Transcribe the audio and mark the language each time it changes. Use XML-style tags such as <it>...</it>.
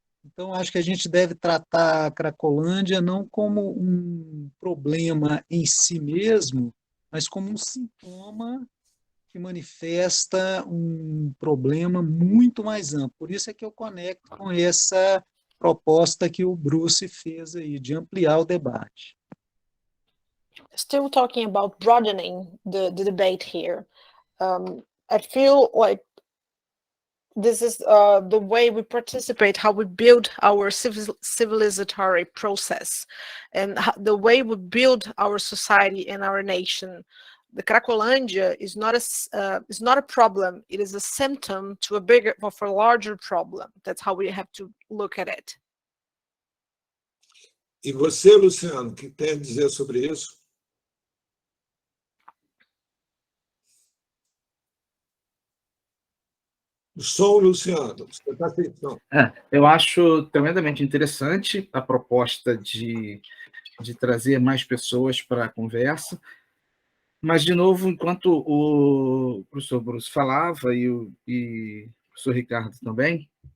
<pt>Então, acho que a gente deve tratar a Cracolândia não como um problema em si mesmo, mas como um sintoma que manifesta um problema muito mais amplo. Por isso é que eu conecto com essa proposta que o Bruce fez aí, de ampliar o debate.</pt> <en>Still talking about broadening the debate here. I feel like this is the way we participate, how we build our civilizatory process, and the way we build our society and our nation. The Cracolândia is not a problem. It is a symptom to a larger problem. That's how we have to look at it.</en> <pt>E você, Luciano, o que tem a dizer sobre isso? O som, Luciano, você está sem som. Eu acho tremendamente interessante a proposta de trazer mais pessoas para a conversa, mas, de novo, enquanto o professor Bruce falava e o professor Ricardo também,</pt>